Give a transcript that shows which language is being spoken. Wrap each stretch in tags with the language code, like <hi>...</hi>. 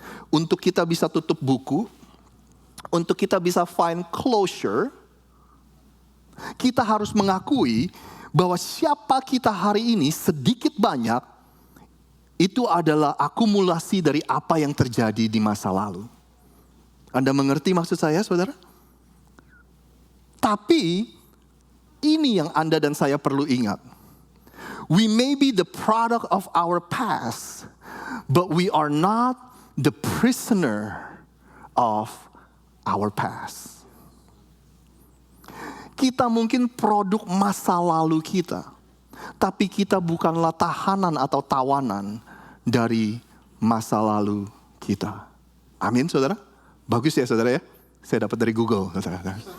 <id>Untuk kita bisa tutup buku, untuk kita bisa</id> <en>find closure,</en> <id>kita harus mengakui bahwa siapa kita hari ini sedikit banyak itu adalah akumulasi dari apa yang terjadi di masa lalu. Anda mengerti maksud saya, saudara? Tapi ini yang Anda dan saya perlu ingat.</id> <en>We may be the product of our past, but we are not the prisoner of our past.</en> <id>Kita mungkin produk masa lalu kita, tapi kita bukanlah tahanan atau tawanan dari masa lalu kita. Amin, saudara? Bagus ya, saudara ya? Saya dapat dari Google, saudara.</id>